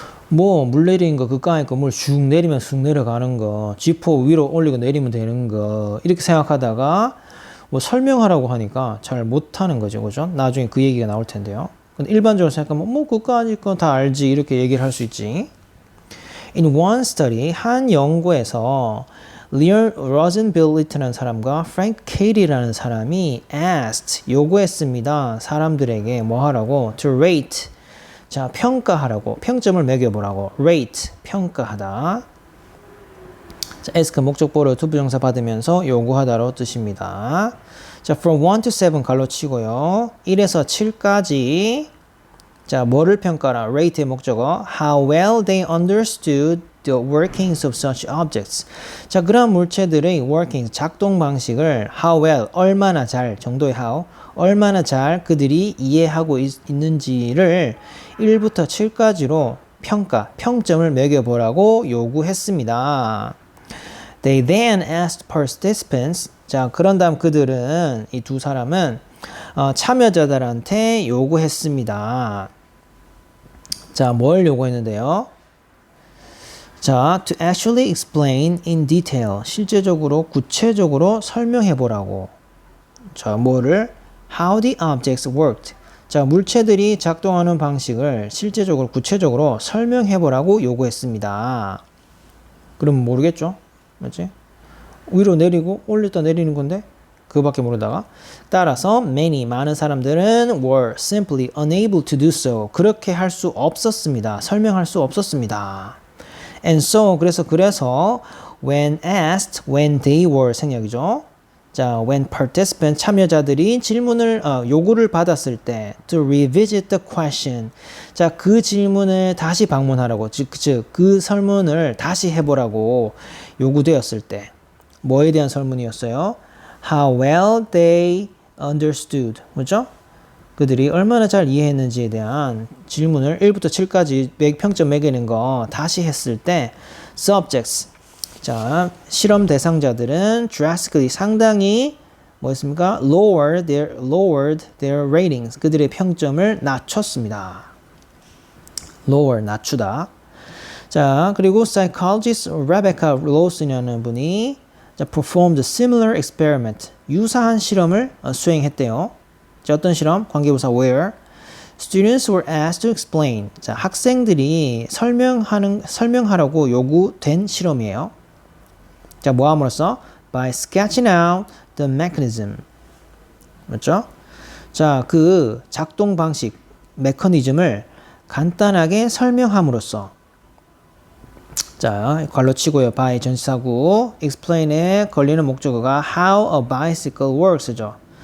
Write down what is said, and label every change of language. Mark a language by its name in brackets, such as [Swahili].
[Korean] 뭐, 물 내리는 거, 그까이 거, 물 슉 내리면 쑥 내려가는 거, 지퍼 위로 올리고 내리면 되는 거, 이렇게 생각하다가 뭐 설명하라고 하니까 잘 못하는 거죠. 그죠? 나중에 그 얘기가 나올 텐데요. 근데 일반적으로 생각하면 뭐, 그까이 거 다 알지. 이렇게 얘기를 할 수 있지. [English] In one study, [Korean] 한 연구에서 Leon Rosenbill이라는 사람과 Frank Cate라는 사람이 asked, 요구했습니다. 사람들에게 뭐 하라고? [English] To rate. [Korean] 자, 평가하라고. 평점을 매겨보라고. rate, 평가하다. 자, ask 목적보로 투부정사 받으면서 요구하다로 뜻입니다. 자, [English] from 1 to 7 [Korean] 갈로 치고요. 1에서 7까지 자, 뭐를 평가라? rate의 목적어 [English] how well they understood the workings of such objects. [Korean] 자, 그러한 물체들의 workings, 작동 방식을 [English] how well, [Korean] 얼마나 잘, 정도의 how, 얼마나 잘 그들이 이해하고 있는지를 1부터 7까지로 평점을 매겨보라고 요구했습니다. [English] They then asked participants. [Korean] 자, 그런 다음 그들은, 이 두 사람은 참여자들한테 요구했습니다. 자, 뭘 요구했는데요? [English] 자, to actually explain in detail. [Korean] 실제적으로, 구체적으로 설명해 보라고. 자, 뭐를? [English] How the objects worked. [Korean] 자, 물체들이 작동하는 방식을 실제적으로, 구체적으로 설명해 보라고 요구했습니다. 그럼 모르겠죠? 맞지? 위로 내리고 올렸다 내리는 건데? 그거밖에 모르다가 따라서 많은 사람들은 [English] were simply unable to do so. [Korean] 그렇게 할 수 없었습니다. 설명할 수 없었습니다. [English] And so [Korean] 그래서 [English] when asked, when they were [Korean] 생략이죠. 자, [English] when participant [Korean] 참여자들이 질문을 요구를 받았을 때 [English] to revisit the question. [Korean] 자, 그 질문을 다시 방문하라고 즉 그 설문을 다시 해보라고 요구되었을 때 뭐에 대한 설문이었어요? [English] How well they understood. [Korean] 그죠? 그들이 얼마나 잘 이해했는지에 대한 질문을 1부터 7까지 평점 매기는 거 다시 했을 때 subjects. 자, 실험 대상자들은 drastically 상당히 뭐였습니까? [English] lowered their ratings. [Korean] 그들의 평점을 낮췄습니다. lower 낮추다. 자, 그리고 [English] psychologist Rebecca Lawson이라는 분이 자, performed a similar experiment. [Korean] 유사한 실험을 수행했대요. 자, 어떤 실험? 관계부사 where. [English] Students were asked to explain. [Korean] 자, 학생들이 설명하라고 요구된 실험이에요. 자, 뭐 함으로써? [English] By sketching out the mechanism. [Korean] 맞죠? 자, 그 작동 방식, 메커니즘을 간단하게 설명함으로써 자, 괄호 치고요. by 전치사구 explain에 걸리는 목적어가 [English] how a bicycle works [Korean] 죠.